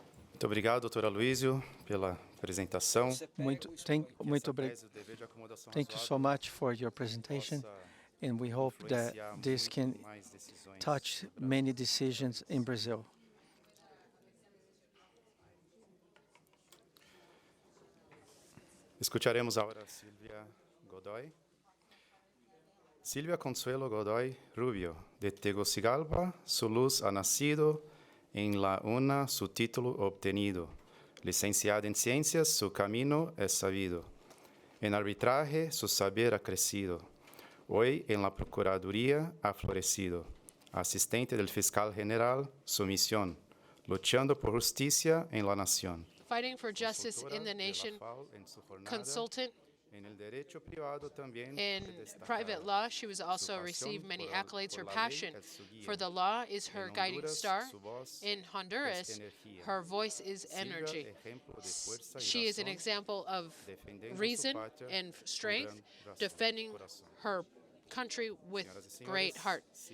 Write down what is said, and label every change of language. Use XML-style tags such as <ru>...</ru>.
<pt>Muito obrigado, doutor Aloísio, pela apresentação.</pt> <en>Thank you so much for your presentation, and we hope that this can touch many decisions in Brazil.</en> <es>Escucharemos ahora a Silvia Godoy. Silvia Consuelo Godoy Rubio, de Tegucigalpa, su luz ha nacido, en la UNA su título obtenido. Licenciada en ciencias, su camino es sabido. En arbitraje, su saber ha crecido. Hoy en la Procuraduría ha florecido. Asistente del fiscal general, su misión, luchando por justicia en la nación.</es> <en>Fighting for justice in the nation, consultant in private law. She was also received many accolades. Her passion for the law is her guiding star. In Honduras, her voice is energy. She is an example of reason and strength, defending her country with great heart.</en>